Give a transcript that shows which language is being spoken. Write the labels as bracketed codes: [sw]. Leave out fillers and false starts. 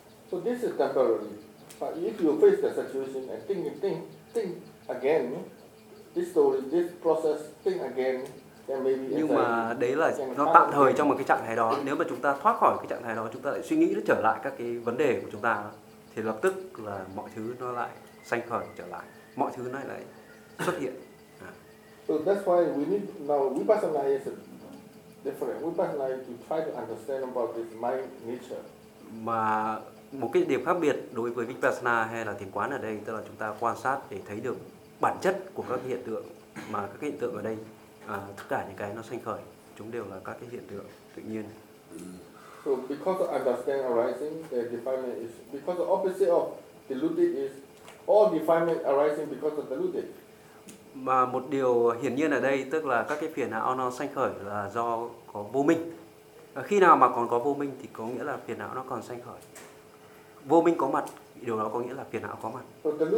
[en] So this is temporary. But if you face the situation and think again, this story, this process, think again. [vi] Nhưng mà đấy là nó tạm thời trong một cái trạng thái đó. Nếu mà chúng ta thoát khỏi cái trạng thái đó, chúng ta lại suy nghĩ nó trở lại các cái vấn đề của chúng ta, thì lập tức là mọi thứ nó lại sanh khởi trở lại, mọi thứ nó lại xuất hiện. [en] So that's why we need now Vipassana is different. Vipassana to try to understand about this mind nature. [vi] Mà một cái điểm khác biệt đối với Vipassana hay là thiền quán ở đây, tức là chúng ta quan sát để thấy được bản chất của các hiện tượng, mà các hiện tượng ở đây tất cả những cái nó sanh khởi, chúng đều là các cái hiện tượng tự nhiên. [en] So because of understanding arising, the defilement is because the opposite of deluded is all defilement arising because of deluded. [vi] Mà một điều hiển nhiên ở đây tức là các cái phiền não nó sanh khởi là do có vô minh. Khi nào mà còn có vô minh thì có nghĩa là phiền não nó còn sanh khởi. Vô minh có mặt, điều đó có nghĩa là phiền não có mặt.